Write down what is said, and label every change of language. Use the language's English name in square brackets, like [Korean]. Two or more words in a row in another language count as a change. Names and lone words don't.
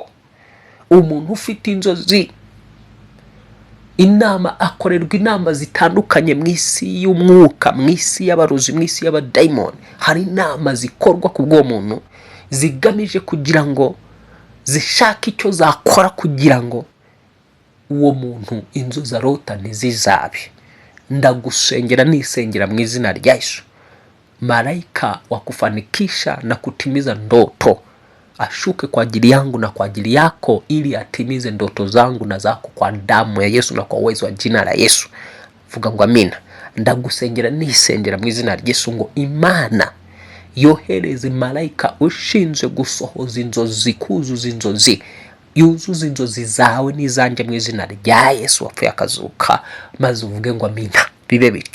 [Kinyarwanda] Umuntu ufite inzozi akorerwa inama zitandukanye mu isi y'umwuka, mu isi y'abarozi, mu isi y'abadayimoni. Hari inama zikorwa ku bw'uwo muntu zigamije kugira ngo zishake icyo zakora kugira ngo uwo muntu inzozi arota ntizizabe. Ndagusengera nisengera mu izina rya Yesu, [Swahili] malaika wa kufanikisha na kutimiza ndoto ashuke kwa ajili yangu na kwa ajili yako, ili atimize ndoto zangu na zako kwa damu ya Yesu na kwa uwezo wa jina la Yesu. [Kinyarwanda] Vuga ngo amina. Ndagusengera nisengera mu izina rya Yesu ngo Imana yohereze malaika ushinzwe gusohoza inzozi, kuzuza inzozi, yuzuza inzozi zawe n'izanjye mu izina rya Yesu wapfuye akazuka, maze uvuge ngo amina, bibe bityo.